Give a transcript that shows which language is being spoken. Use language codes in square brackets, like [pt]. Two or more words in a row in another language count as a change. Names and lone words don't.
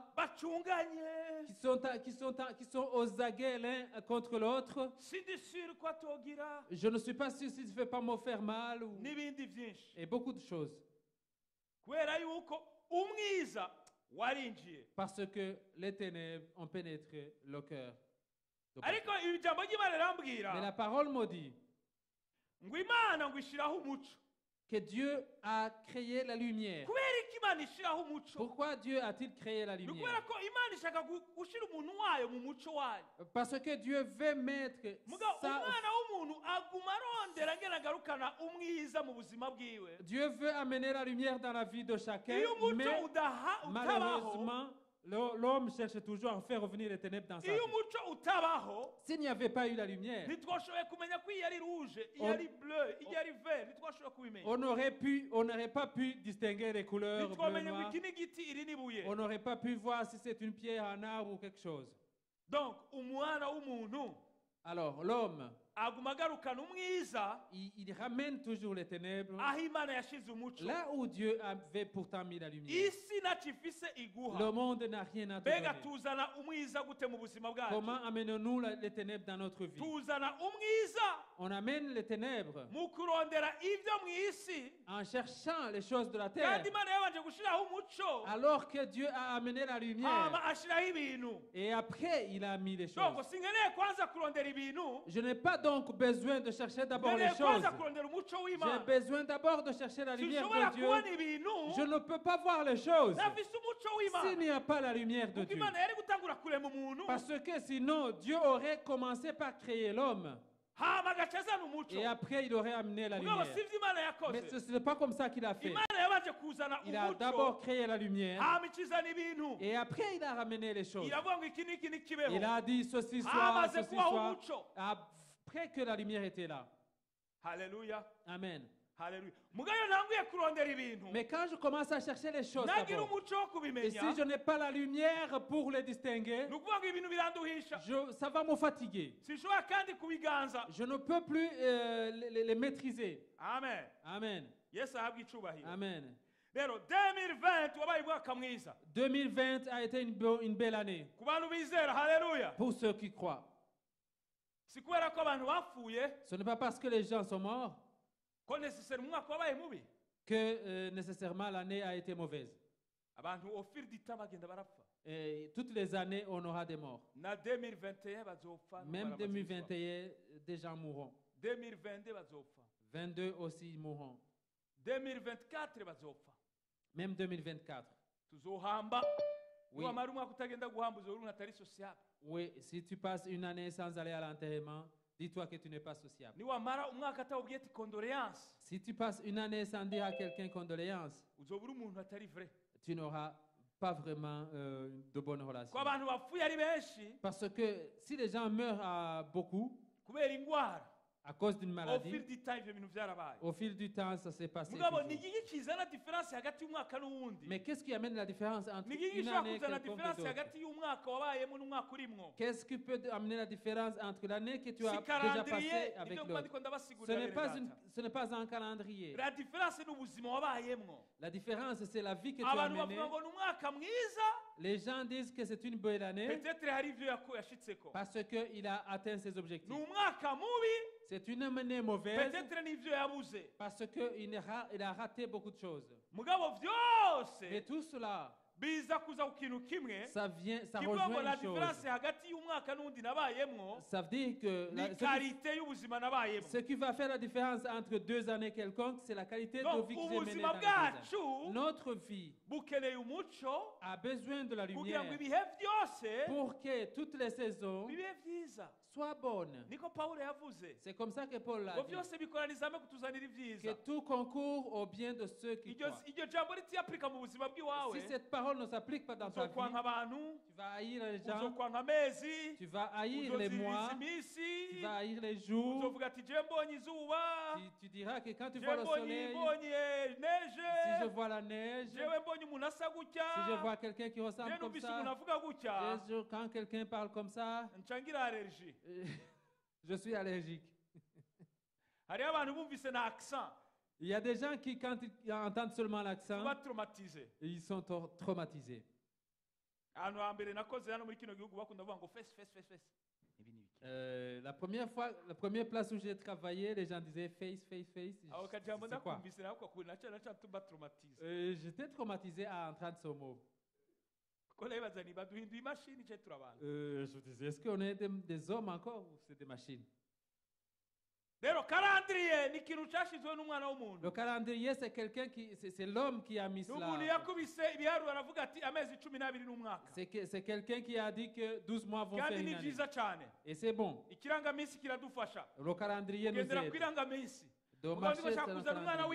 [rn] bacunganye [fr] qui sont aux aguets l'un contre l'autre. [rn] sindi sure ko atogira [fr] Je ne suis pas sûr si je ne vais pas me faire mal [rn] n'ibindi byinshi [fr] et beaucoup de choses. [rn] kubera yuko umwiza warinjiye. [fr] Parce que les ténèbres ont pénétré le cœur. [rn] ariko ibi jambo ry'Imana [fr] Mais la [rn] rirambwira [fr] parole me dit [rn] ngo Imana ngo ishiraho umuco. [fr] que Dieu a créé la lumière. [rn] kubera ko Imana ishiraho umuco [fr] Pourquoi Dieu a-t-il créé la [rn] ni [fr] lumière? [rn] kubera ko Imana ishaka gushyira umuntu wayo mu muco wayo. [fr] Parce que Dieu veut mettre [rn] mugabo [fr] ça. [rn] umwana w'umuntu aguma arondera ngena agarukana umwiza mu buzima bwiwe. [fr] Dieu veut amener la lumière dans la vie de chacun, [rn] iyo umuco [fr] mais [rn] utabaho [fr] malheureusement, l'homme cherche toujours à faire revenir les ténèbres dans sa [rn] iyo [fr] vie. [rn] umuco utabaho [fr] S'il n'y avait pas eu la lumière, [rn] ntitwashoboye kumenya ko iyo ari rouge iyo ari bleu iyo ari vert ntitwashoboye kubimenya. [fr] on n'aurait pas pu distinguer les couleurs bleu, [rn] ntitwamenye ngo [fr] noir. [rn] iki ni igiti iri ni ibuye. [fr] On n'aurait pas pu voir si c'est une pierre, un arbre ou quelque chose. [rn] donc umwana w'umuntu [fr] Alors, l'homme, [rn] aguma agarukana umwiza [fr] il ramène toujours les ténèbres [rn] aho Imana yashize umuco. [fr] là où Dieu avait pourtant mis la lumière. [rn] isi ntacyo ifise iguha. [fr] Le monde n'a rien à te [rn] mbega [fr] donner. [rn] tuzana umwiza gute mu buzima bwacu? [fr] Comment amenons-nous les ténèbres dans notre vie? [rn] tuzana umwiza [fr] On amène les ténèbres [rn] mu kurondera ibyo mu isi [fr] en cherchant les choses de la terre, [rn] kandi Imana yabanje gushyiraho umuco [fr] alors que Dieu a amené la lumière. [rn] hama ashyiraho ibintu. [fr] Et après, il a mis les donc choses. [rn] sinkeneye kwanza kurondera ibintu, [fr] Je n'ai pas donc besoin de chercher d'abord les [rn] nkeneye [fr] choses. [rn] kwanza kurondera umuco [fr] J'ai [rn] w'Imana. [fr] besoin d'abord de chercher la lumière [rn] sinshobora [fr] de Dieu. [rn] kubona ibintu [fr] Je ne peux pas voir les choses [rn] ntafise umuco [fr] s'il [rn] w'Imana, [fr] n'y a pas la lumière de [rn] kuko [fr] Dieu. [rn] Imana yari gutangura kurema umuntu [fr] Parce que sinon, Dieu aurait commencé par créer l'homme. [rn] hama agaca azana umuco. [fr] Et après, il aurait amené la [rn] mugabo [fr] lumière. [rn] si ibyo Imana [fr] Mais [rn] yakoze. [fr] ce n'est pas comme ça qu'il a fait. [rn] Imana yabanje kuzana [fr] Il a [rn] umuco [fr] d'abord créé la lumière. [rn] hama ikizana ibintu. [fr] Et après, il a ramené les choses. [rn] iravuga ngo iki n'iki ntikibeho. [fr] Il a dit ceci soit, [rn] hamaze [fr] ceci [rn] kubaho [fr] soit. [rn] umuco. [fr] Après que la lumière était là. [rn] haleluya [fr] Amen. [rn] haleluya. mugabo iyo ntanguye kurondera ibintu [fr] Mais quand je commence à chercher les choses [rn] nagira [fr] d'abord, [rn] umuco wo [fr] et [rn] kubimenya, [fr] si je n'ai pas la lumière pour les distinguer, [rn] ni ukuvuga ngo ibintu biranduhisha. [fr] ça va me fatiguer. [rn] sinshobora kandi kubiganza. [fr] Je ne peux plus les maîtriser. [rn] amen. [fr] Amen. [rn] yesu ahabwa icubahiro. [fr] Amen. [rn] rero 2020 wabaye umwaka mwiza [fr] 2020 a été une belle année [rn] ku bantu bizera. haleluya. [fr] pour ceux qui croient. [rn] si kubera ko abantu bapfuye [fr] Ce n'est pas parce que les gens sont morts [rn] ko necessaire umwaka wabaye mubi. [fr] que nécessairement l'année a été mauvaise. [rn] abantu ofir dita bagenda barapfa. [fr] Et toutes les années, on aura des morts. [rn] na 2021 bazopfa. [fr] Même 2021, des gens mourront. [rn] 2022 bazopfa. [fr] 22 aussi mourront. [rn] 2024 bazopfa. [fr] Même 2024. [rn] tuzohamba. [fr] Oui. [rn] niwamara umwaka utagenda guhamba uzora umuntu atari sociable. [fr] Oui, si tu passes une année sans aller à l'enterrement, dis-toi que tu n'es pas sociable. [rn] niwamara umwaka atawubwiye ati condoléance, [fr] Si tu passes une année sans dire à quelqu'un condoléances, [rn] uzobura umuntu atari vrai. [fr] tu n'auras pas vraiment de bonnes [rn] ko [fr] relations. [rn] abantu bapfuye ari benshi [fr] Parce que si les gens meurent beaucoup [rn] kubera indwara [fr] à cause d'une au maladie, fil du temps [rn] ivyo bintu vyarabaye [fr] au fil du temps, ça s'est passé. [rn] mugabo ni [fr] toujours. [rn] igiki kizana diferanse hagati y'umwaka n'uwundi [fr] Mais qu'est-ce qui amène la différence entre [rn] ni igiki [fr] une [rn] gishobora [fr] année [rn] kuzana [fr] quelconque et [rn] diferanse [fr] d'autres? [rn] hagati y'umwaka wabayemo n'umwaka urimwo [fr] Qu'est-ce qui peut amener la différence entre l'année que tu as [rn] si [fr] déjà calendrier passée avec [rn] nivyo mba [fr] l'autre? [rn] ndiko [fr] Ce [rn] ndabasigurira [fr] n'est [rn] bene [fr] pas, [rn] data. [fr] ce n'est pas un calendrier. [rn] la diferanse ni ubuzima wabayemwo [fr] La différence, c'est la vie que tu as [rn] abantu [fr] menée. [rn] bavuga ngo ni umwaka mwiza [fr] Les gens disent que c'est une belle année [rn] peut-être hari ivyo yashitseko [fr] parce qu'il a atteint ses [rn] ni [fr] objectifs. [rn] umwaka mubi [fr] C'est une année mauvaise [rn] peut-être n'ivyo yabuze [fr] parce qu'il a raté beaucoup de choses. [rn] mugabo [fr] Mais [rn] vyose [fr] tout cela, [rn] biza kuza ku kintu kimwe [fr] ça [rn] kivuga ngo la [fr] rejoint une [rn] diferanse [fr] chose. [rn] hagati y'umwaka n'undi nabayemwo [fr] Ça veut dire que [rn] ni karite y'ubuzima nabayemwo [fr] ce qui va faire la différence entre 2 années quelconques, c'est la qualité de donc vie que j'ai menée [rn] ubuzima [fr] dans les 2 années. [rn] bwacu [fr] Notre vie [rn] bukeneye umuco [fr] a besoin de la [rn] kugira ngo [fr] lumière [rn] ibihe byose [fr] pour que toutes les saisons [rn] bibe vyiza [fr] soient bonnes. [rn] niko pawulo yavuze [fr] C'est comme ça que Paul l'a [rn] ngo [fr] dit. [rn] byose bikoraniza hamwe kutuzanira [fr] Que [rn] ibyiza [fr] tout concourt au bien de ceux qui [rn] iryo [fr] croient. [rn] iryo jambo ritiyapurika mu buzima bw'iwawe [fr] Si cette parole ne s'applique pas dans ta vie, [rn] uzokwanka abantu [fr] tu vas haïr les gens, [rn] uzokwanka amezi [fr] tu vas haïr les mois, [rn] uzoziririza iminsi [fr] tu vas haïr les jours. [rn] uzovuga ati je mbonye izuba [fr] Tu diras que quand tu je vois le [rn] mbonye [fr] soleil, [rn] mbonye [fr] si neige je vois la neige, [rn] jewe mbonye umuntu asa gutya [fr] si je vois quelqu'un qui je ressemble comme [rn] numvise umuntu [fr] ça, [rn] avuga gutya [fr] quand quelqu'un parle comme ça, [rn] ncangira allergie [fr] je suis allergique. [rn] hariho abantu bumvise na accent [fr] Il y a des gens qui, quand ils entendent seulement l'accent, [rn] tuba traumatisé [fr] ils sont traumatisés. [rn] ahantu hambere nakoze hano muri kino gihugu bakunda kuvuga ngo fesi fesi fesi fesi ibi ni ibiki [fr] La première place où j'ai travaillé, les gens disaient face, face, face. [rn] aho kajambo [fr] C'est quoi? [rn] ndakumvise nako kubona naca tuba traumatisé [fr] J'étais traumatisé à entendre ce mot. [rn] kuko nabibaza niba duhinduye imashini cye turabantu [fr] Je disais, est-ce qu'on est des hommes encore ou c'est des machines? [rn] rero karandiriye ni ikintu cyashyizweho n'umwana w'umuntu [fr] Le calendrier, c'est c'est l'homme qui a mis [rn] ni umuntu [fr] cela. [rn] yakubise ibiharuro aravuga ati amezi 12 n'umwaka [fr] C'est quelqu'un qui a dit que 12 mois vont faire [rn] kandi [fr] une [rn] ni [fr] année. [rn] byiza cyane [fr] Et c'est bon. [rn] ikirangaminsi kiradufasha [fr] Le calendrier nous [rn] kugendera ku [fr] aide. [rn] irangaminsi [fr] De [rn] mugabo [fr] marcher [rn] ndiko nshaka [fr] selon le [rn] kuzana umwana